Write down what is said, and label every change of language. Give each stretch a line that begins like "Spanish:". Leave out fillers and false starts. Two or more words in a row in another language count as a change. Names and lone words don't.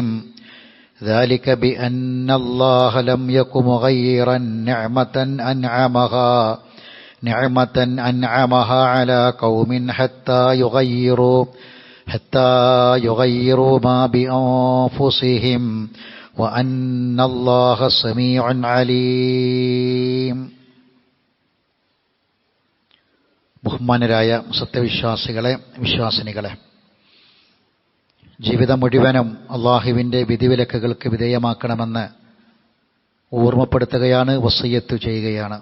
Arabic: ذلك بأن الله لم يكن مغيرا نعمة أنعمها على قوم حتى يغيروا ما بأنفسهم وأن الله سميع عليم.
Malayalam: ബഹുമാനരായ സത്യവിശ്വാസികളെ, വിശ്വാസിനികളെ, ജീവിതം മുഴുവനും അള്ളാഹുവിൻ്റെ വിധിവിലക്കുകൾക്ക് വിധേയമാക്കണമെന്ന് ഓർമ്മപ്പെടുത്തുകയാണ്, വസിയ്യത്ത് ചെയ്യുകയാണ്.